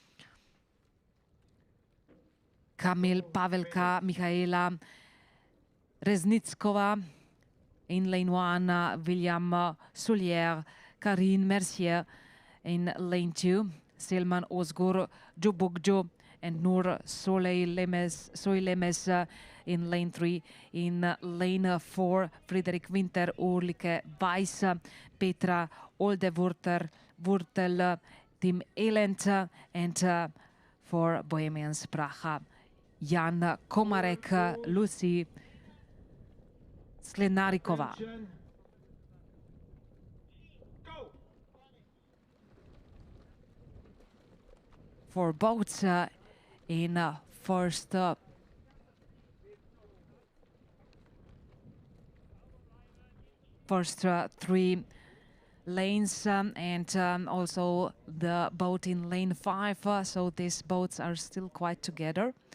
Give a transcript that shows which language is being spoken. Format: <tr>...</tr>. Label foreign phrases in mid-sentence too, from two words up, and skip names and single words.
<en>Kamil Pavelka, Michaela Reznickova. In lane 1, William Soulier, Karine Mercier. In lane 2, Selman Ozgur, Jubugjo, and Nur Soleilemes, in lane 3. In lane 4, Friedrich Winter, Ulrike Weiss, Petra Wurtel, Tim Elent, and for Bohemians Praha, Jan Komarek, Lucy Sklenarikova. For boats in first three lanes and also the boat in lane 5, so these boats are still quite together.</en>